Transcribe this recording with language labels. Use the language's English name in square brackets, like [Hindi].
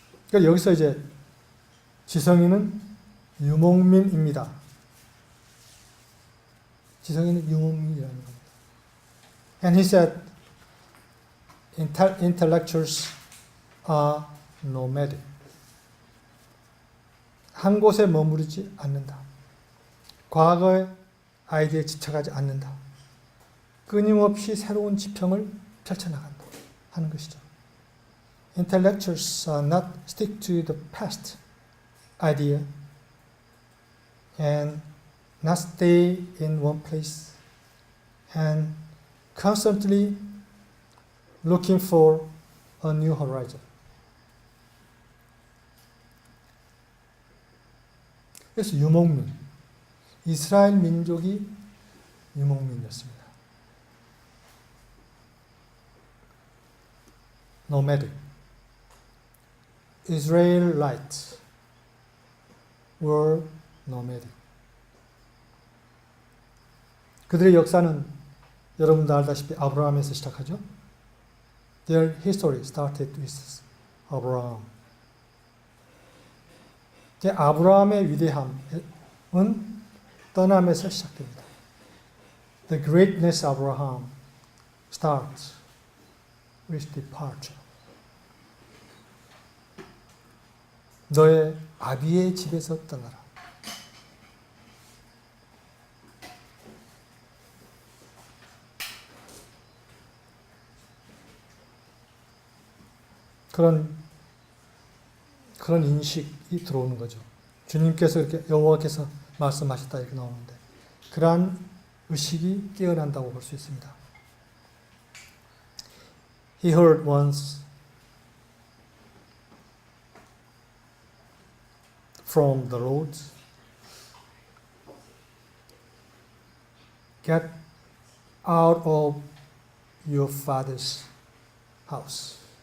[Korean] 그러니까 여기서 이제 지성인은 유목민입니다. 지성인은 유목민이라는 겁니다. [English] And he said, intellectuals are nomadic. [Korean] 한 곳에 머무르지 않는다. 과거의 아이디어에 지쳐가지 않는다. 끊임없이 새로운 지평을 펼쳐나간다 하는 것이죠. [English] Intellectuals not stick to the past idea and not stay in one place and constantly looking for a new horizon. [Korean] 그래서 유목민, 이스라엘 민족이 유목민이었습니다. [English] Nomadic. Israelites were nomadic. [Korean] 그들의 역사는 여러분도 알다시피 아브라함에서 시작하죠. [English] Their history started with Abraham. [Korean] 아브라함의 위대함은 떠남에서 시작됩니다. [English] The greatness of Abraham starts with departure. [Korean] 너의 아비의 집에서 떠나라. 그런 인식이 들어오는 거죠. 주님께서 이렇게 여호와께서 말씀하셨다 이렇게 나오는데 그러한 의식이 깨어난다고 볼 수 있습니다. [English] He heard once from the Lord, get out of your father's house.